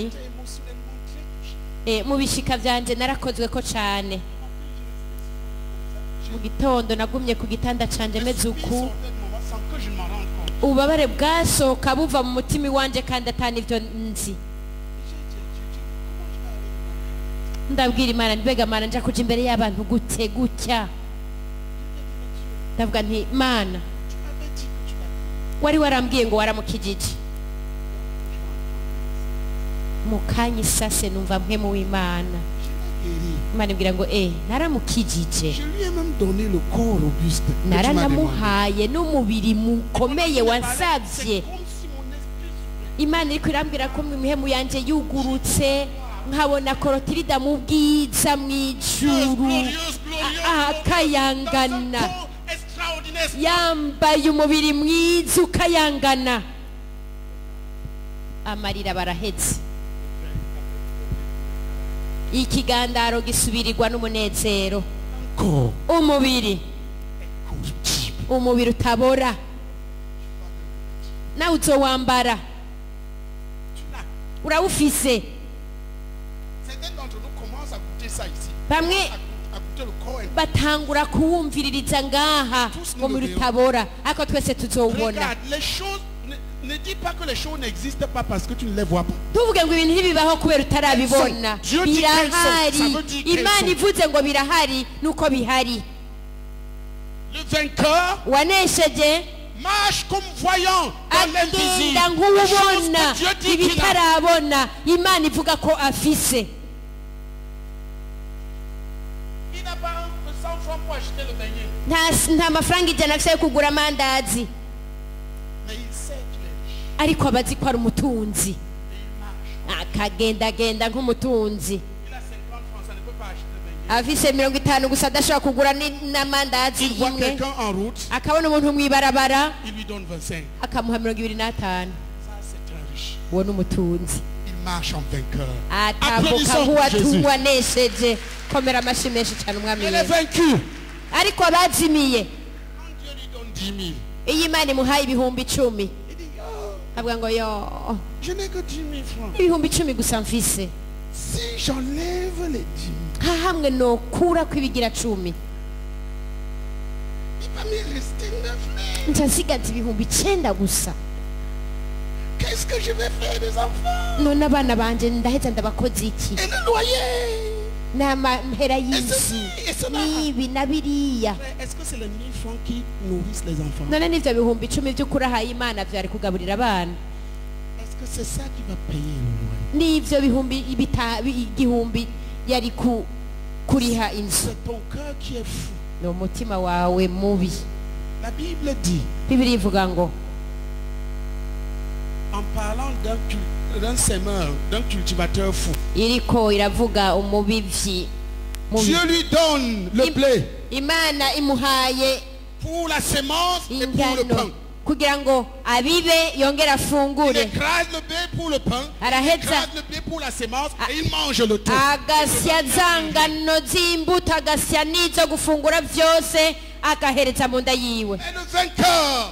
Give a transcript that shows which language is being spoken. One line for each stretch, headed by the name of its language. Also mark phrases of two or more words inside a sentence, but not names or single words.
French: j'étais émotionnellement très touché.
Rundi: mu bishika vyanje narakozwe ko cane. mu gitondo nagumye ku gitanda canje meze
French: Les
Rundi: uku,
French: soupirs sortaient de moi sans que je m'en rende compte.
Rundi: ububabare bwasohoka buva mu mutima iwanje kandi atani ivyo nzi.
French: J'ai dit, Dieu, comment je vais aller devant
Rundi: ndabwira Imana, mbega Mana nja kuja imbere y'abantu gute gutya? ndavuga nti Mana,
French: Tu m'avais dit que tu l'as fait.
Rundi: wari warambwiye ngo waramukijije. mu kanya isase numva mpemu w'Imana.
French: Je l'ai guéri.
Rundi: Imana ibwira ngo naramukijije,
French: Je lui ai même donné le corps robuste. que tu m'as demandé.
Rundi: naranamuhaye n'umubiri mukomeye
French: C'est
Rundi: wansavye.
French: comme si mon esprit s'ouvrait.
Rundi: Imana iriko irambwira ko imihemu yanje yugurutse, nkabona Korotirida mu bwiza mw'ijuru
French: Glorieuse,
Rundi: akayangana,
French: Son corps extraordinaire.
Rundi: yambaye umubiri mwiza ukayangana. amarira barahetse, ikigandaro gisubirirwa n'umunezero.
French: Corps
Rundi: umubiri
French: corruptible.
Rundi: umubiri utabora nawe uzowambara,
French: Tu l'as.
Rundi: urawufise.
French: Certains d'entre nous commencent à goûter ça ici.
Rundi: bamwe
French: À goûter le corps.
Rundi: batangura kuwumviririza ngaha umubiri utabora, ariko twese tuzowubona.
French: Regarde, les choses, ne dis pas que les choses n'existent pas parce que tu ne les vois pas.
Rundi: tuvuge ngo ibintu ntibibaho kubera utarabibona.
French: Dieu dit qu'elles sont. Ça
Rundi: birahari.
French: veut dire qu'elles
Rundi: Imana
French: sont.
Rundi: ivuze ngo birahari nuko bihari.
French: Le vainqueur
Rundi: wanesheje
French: marche comme voyant dans l'invisible.
Rundi: agenda
French: Les choses
Rundi: nk'uwubona
French: que Dieu dit qu'il a.
Rundi: ibitarabona, Imana ivuga ko afise.
French: Il n'a pas 100 francs pour acheter le beignet.
Rundi: nta mafaranga ijana afise yo kugura amandazi,
French: Mais il sait qu'il est riche.
Rundi: ariko abazi ko ari umutunzi.
French: Et il marche.
Rundi: akagendagenda nk'umutunzi.
French: Il a 50 francs, ça ne peut pas acheter le beignet.
Rundi: afise 50 gusa adashobora kugura n'amandazi
French: Il voit
Rundi: imwe,
French: quelqu'un en route,
Rundi: akabona umuntu mw'ibarabara
French: il lui donne 25.
Rundi: akamuha 25.
French: Ça, c'est très riche.
Rundi: uwo ni umutunzi.
French: Il marche en vainqueur.
Rundi: atambuka
French: Applaudissons pour Jésus.
Rundi: nk'uwanesheje. komera amashyi menshi cyane umwami
French: Elle est
Rundi: yesu
French: vaincue.
Rundi: ariko abazimiye
French: Quand Dieu lui donne 10 000,
Rundi: iyo imana imuhaye ibihumbi 10
French: il dit, oh,
Rundi: avuga ngo yo
French: je n'ai que 10 000 francs.
Rundi: ibihumbi 10 gusa mfise
French: Si j'enlève les 10 000,
Rundi: nta hamwe nokura ko ibigira 10
French: il va me rester 9 000.
Rundi: nca nsigaza ibihumbi 9 gusa
French: Qu'est-ce que je vais faire des enfants?
Rundi: none abana banje ndaheza ndabakoze iki
French: Et le loyer?
Rundi: n'amahera
French: Et
Rundi: y'inzu
French: ceci, et cela.
Rundi: n'ibi na biriya
French: Est-ce que c'est les 1000 francs qui nourrissent les enfants?
Rundi: none n'ivyo bihumbi 10 by'ukuri ahaye imana vyari kugaburira abana
French: Est-ce que c'est ça qui va payer le loyer?
Rundi: n'ivyo bihumbi igihumbi yari kuriha inzu
French: C'est ton cœur qui est fou.
Rundi: ni umutima wawe mubi
French: La Bible dit,
Rundi: bibiri ivuga ngo
French: en parlant d'un semeur, d'un cultivateur fou,
Rundi: iriko iravuga umubivyi mubi
French: Dieu lui donne le blé
Rundi: imana imuhaye
French: pour la sémence et pour le
Rundi: ingano
French: pain.
Rundi: kugira ngo abibe yongere
French: Il
Rundi: afungure
French: écrase le blé pour le pain, il
Rundi: Araheza.
French: écrase le blé pour la sémence et il mange le tout.
Rundi: agasya za ngano z'imbuto agasya n'izo gufungura vyose agahereza mu nda yiwe
French: Et le vainqueur